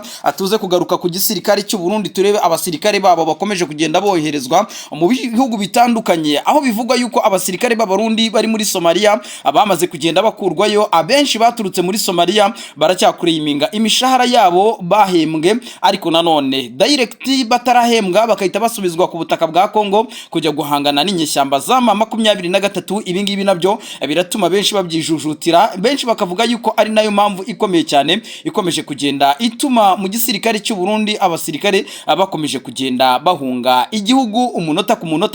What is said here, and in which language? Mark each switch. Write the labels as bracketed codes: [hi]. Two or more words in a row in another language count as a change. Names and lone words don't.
[rw] Tuze kugaruka ku gisirikare cy'u Burundi, turebe abasirikare babo bakomeje kugenda boherezwa mu bihugu bitandukanye, aho bivugwa yuko abasirikare b'Abarundi bari muri Somalia abamaze kugenda bakurwayo. Abenshi baturutse muri Somalia baracyakureyiminga imishahara yabo bahembwe, ariko nanone direct batarahembwa bakahita basubizwa ku butaka bwa Kongo kujya guhangana n'inyeshyamba za M23. Ibi ngibi nabyo biratuma benshi babyijujutira, benshi bakavuga yuko ari nayo mpamvu ikomeye cyane ikomeje kugenda ituma mu gisirikare cy'u Burundi abasirikare bakomeje kugenda bahunga igihugu umunota ku munota.